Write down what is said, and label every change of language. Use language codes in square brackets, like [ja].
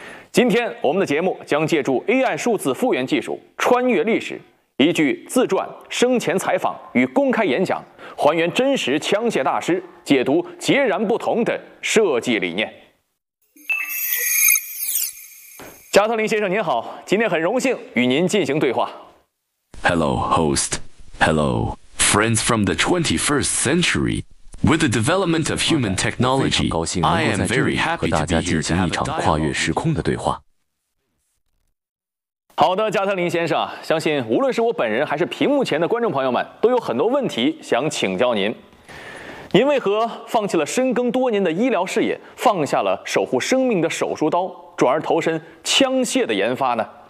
[zh] 今天我们的节目将借助 AI 数字复原技术穿越历史，依据自传、生前采访与公开演讲，还原真实枪械大师解读截然不同的设计理念。加特林先生您好，今天很荣幸与您进行对话。 [en] Hello host, hello friends from the 21st century. With the development of human technology, I am very happy to be here to have a dialogue. [zh] 好的，加特林先生，相信无论是我本人还是屏幕前的观众朋友们都有很多问题想请教您。您为何放弃了深耕多年的医疗事业，放下了守护生命的手术刀，转而投身枪械的研发呢？